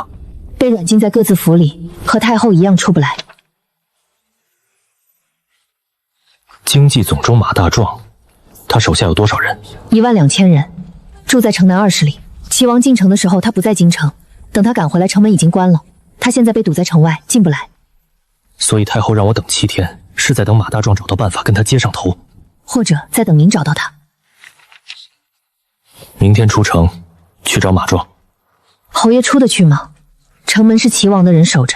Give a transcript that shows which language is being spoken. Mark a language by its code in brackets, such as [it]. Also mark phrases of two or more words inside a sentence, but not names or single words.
[zh] 被軟禁在各自府裡，和太后一樣出不來。經濟總中馬大壯，他手下有多少人？12000人，住在城南20里。齊王進城的時候，他不在京城，等他趕回來，城門已經關了。他現在被堵在城外，進不來。所以太后讓我等7天，是在等馬大壯找到辦法跟他接上頭，或者在等您找到他。明天出城去找馬壯。侯爺出得去嗎？城門是齊王的人守着。